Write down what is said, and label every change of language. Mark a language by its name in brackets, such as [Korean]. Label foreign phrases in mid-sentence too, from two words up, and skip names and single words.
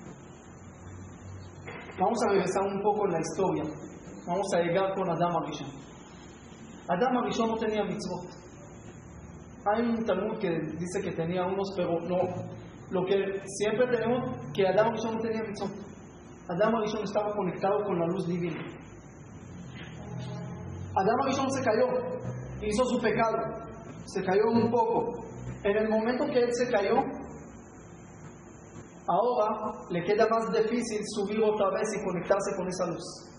[Spanish] Vamos a regresar un poco en la historia. Vamos a llegar con Adam Arishon. Adam Arishon no tenía mitzvot. Hay un Talmud que dice que tenía unos, pero no. Lo que siempre tenemos, que Adam Arishon no tenía mitzvot. Adam Arishon estaba conectado con la luz divina. Adam Arishon se cayó, hizo su pecado, se cayó un poco. En el momento que él se cayó, ahora le queda más difícil subir otra vez y conectarse con esa luz.